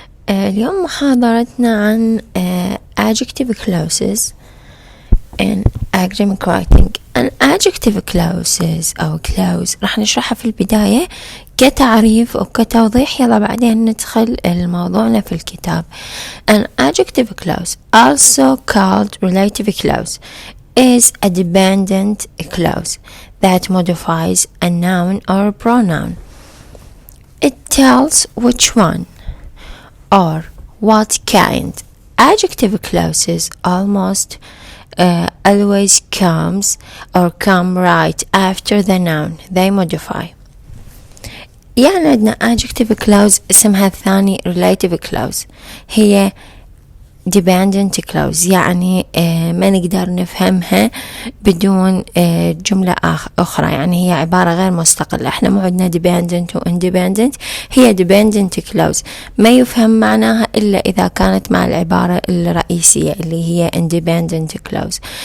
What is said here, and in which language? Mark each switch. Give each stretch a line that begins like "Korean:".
Arabic: اليوم محاضرتنا عن
English: adjective clauses in academic writing.
Arabic: adjective clauses أو clause راح نشرحها في البداية كتعريف وكتوضيح، يلا بعدين ندخل الموضوعنا في الكتاب.
English: An adjective clause, also called relative clause, is a dependent clause that modifies a noun or pronoun. It tells which one or what kind. Adjective clauses almost always come right after the noun they modify.
Arabic: يعني عندنا adjective clause اسمها الثاني relative clause، هي dependent clause، يعني ما نقدر نفهمها بدون جملة أخرى، يعني هي عبارة غير مستقلة. احنا مو عندنا dependent و independent، هي dependent clause ما يفهم معناها إلا إذا كانت مع العبارة الرئيسية اللي هي independent clause.